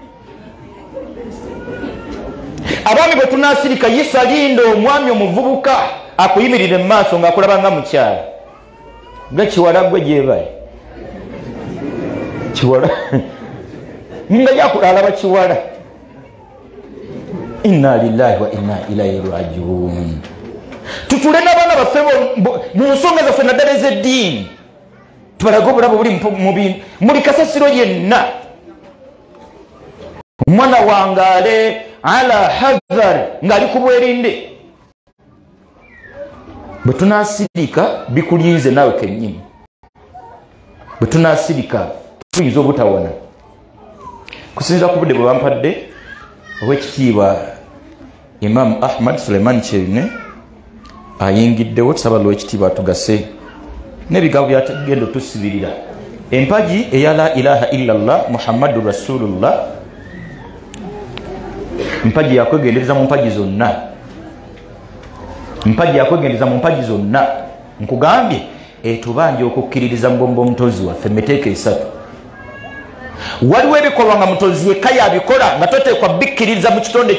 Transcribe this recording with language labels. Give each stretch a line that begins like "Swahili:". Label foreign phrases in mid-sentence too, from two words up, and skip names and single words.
Ganda: abaami bwe tunasirika yisa lindo omwami omuvubuka akuyimirire mu maaso ng'akulaba nga mukyala nga kiwala gwe gyebaye kiwala nga yakulalaba kiwala
Arabic: إنا لله وإنا إليه راجعون
Ganda: tutule n'abaana baffe mu nsonga zaffe naddala ez'eddiini tubalaga obulabe buli mu bintu muli kasasiro yenna omwana wangaale ala hadhar ng'ali ku bwerinde bwe tunasirika bikulinze naawe kennyini bwe tunasirika tuyinza obutawona kusinziira ku budde bwe bampadde obwekitiibwa Imam Ahmad Suleiman Kyerine ayingiddewo tusaba lwekitiibwa atugase n'ebigambo byatugenda otusibirira empagi eya
Arabic: لا إله إلا الله محمد رسول الله
Ganda: mpagi yakwegendereza mu mpagi zonna mpagi yakwegendereza mu mpagi zonna nkugambye etubanje okukkiririza mbombo omutozi waffe emeteeka esatu waliwo ebikolwa nga mutozi yekka yabikola nga toteekwa bikkiririza mu kitonde